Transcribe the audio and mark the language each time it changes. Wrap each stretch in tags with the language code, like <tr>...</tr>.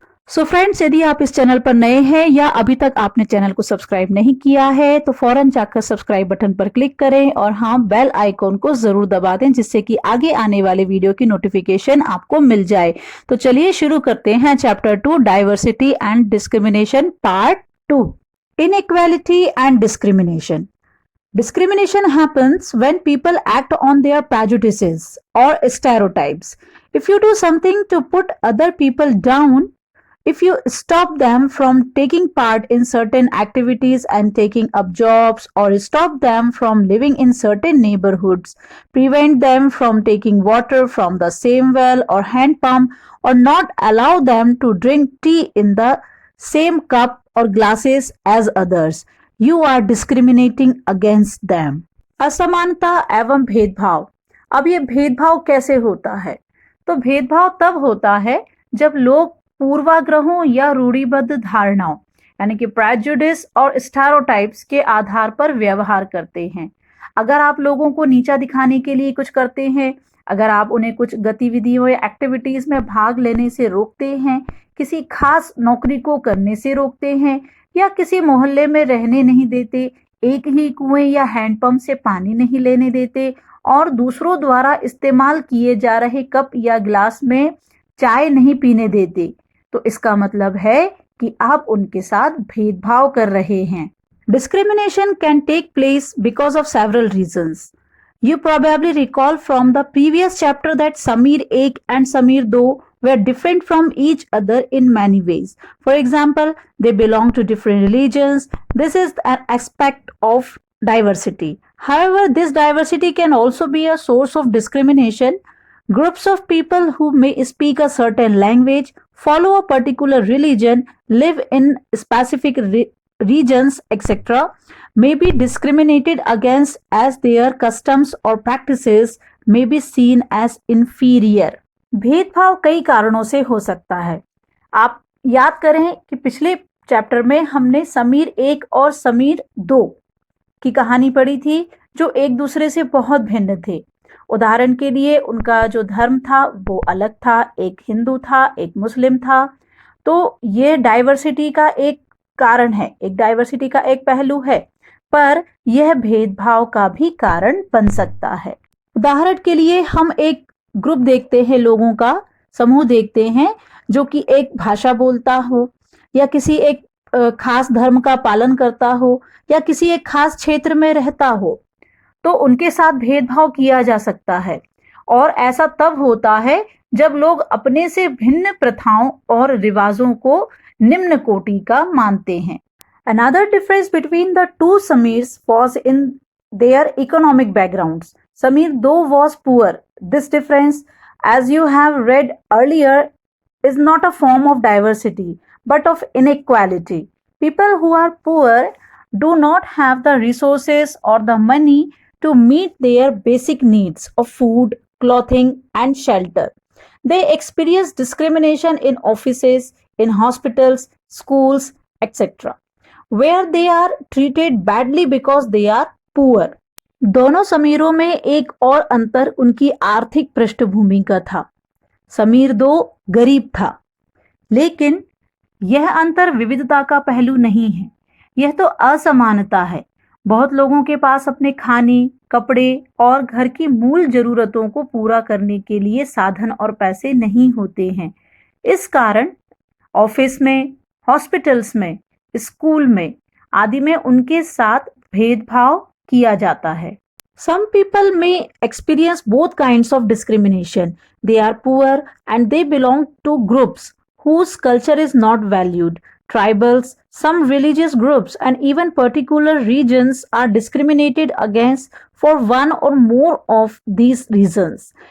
<hi>So friends, यदि आप इस चैनल पर नए हैं या अभी तक आपने चैनल को सब्सक्राइब नहीं किया है तो फौरन जाकर सब्सक्राइब बटन पर क्लिक करें और हाँ, बेल आइकॉन को जरूर दबा दें जिससे कि आगे आने वाले वीडियो की नोटिफिकेशन आपको मिल जाए। तो चलिए शुरू करते हैं chapter 2, diversity and discrimination, part 2, inequality and discrimination.</hi> <en>Discrimination happens when people act on their prejudices or stereotypes. If you do something to put other people down, if you stop them from taking part in certain activities and taking up jobs, or stop them from living in certain neighborhoods, prevent them from taking water from the same well or hand pump, or not allow them to drink tea in the same cup or glasses as others, you are discriminating against them.</en> <hi>असमानता एवं भेदभाव। अब ये भेदभाव कैसे होता है? तो भेदभाव तब होता है जब लोग पूर्वाग्रहों या रूढ़िबद्ध धारणाओं यानी कि प्रेजुडिस और स्टेरियोटाइप्स के आधार पर व्यवहार करते हैं। अगर आप लोगों को नीचा दिखाने के लिए कुछ करते हैं, अगर आप उन्हें कुछ गतिविधियों या एक्टिविटीज में भाग लेने से रोकते हैं, किसी खास नौकरी को करने से रोकते हैं या किसी मोहल्ले में रहने नहीं देते, एक ही कुएं या हैंडपंप से पानी नहीं लेने देते और दूसरों द्वारा इस्तेमाल किए जा रहे कप या गिलास में चाय नहीं पीने देते, तो इसका मतलब है कि आप उनके साथ भेदभाव कर रहे हैं।</hi> <en>Discrimination can take place because of several reasons. You probably recall from the previous chapter that Samir 1 and Samir 2 were different from each other in many ways. For example, they belong to different religions. This is an aspect of diversity. However, this diversity can also be a source of discrimination. Groups of people who may speak a certain language, follow a particular religion, live in specific regions, etc., may be discriminated against as their customs or practices may be seen as inferior.</en> <hi>भेदभाव कई कारणों से हो सकता है। आप याद करें कि पिछले चैप्टर में हमने समीर 1 और समीर 2 की कहानी पढ़ी थी जो एक दूसरे से बहुत भिन्न थे। उदाहरण के लिए उनका जो धर्म था वो अलग था, एक हिंदू था, एक मुस्लिम था। तो ये डाइवर्सिटी का एक कारण है, एक डाइवर्सिटी का एक पहलू है, पर यह भेदभाव का भी कारण बन सकता है। उदाहरण के लिए हम एक ग्रुप देखते हैं, लोगों का समूह देखते हैं जो कि एक भाषा बोलता हो या किसी एक खास धर्म का पालन करता हो या किसी एक खास क्षेत्र में रहता हो, तो उनके साथ भेदभाव किया जा सकता है। और ऐसा तब होता है जब लोग अपने से भिन्न प्रथाओं और रिवाजों को निम्न कोटि का मानते हैं।</hi> <en>Another difference between the two Samirs was in their economic backgrounds. Samir 2 was poor. This difference, as you have read earlier, is not a form of diversity, but of inequality. People who are poor do not have the resources or the money to meet their basic needs of food, clothing, and shelter. They experience discrimination in offices, in hospitals, schools, etc., where they are treated badly because they are poor.</en> <hi>दोनों समीरों में एक और अंतर उनकी आर्थिक पृष्ठभूमि का था। समीर 2 गरीब था, लेकिन यह अंतर विविधता का पहलू नहीं है, यह तो असमानता है। बहुत लोगों के पास अपने खाने, कपड़े और घर की मूल जरूरतों को पूरा करने के लिए साधन और पैसे नहीं होते हैं। इस कारण ऑफिस में, हॉस्पिटल्स में, स्कूल में आदि में उनके साथ भेदभाव किया जाता है।</hi> <en>Some people may experience both kinds of discrimination. They are poor and they belong to groups whose culture is not valued. Tribals, some religious groups, and even particular regions are discriminated against for one or more of these reasons.</en>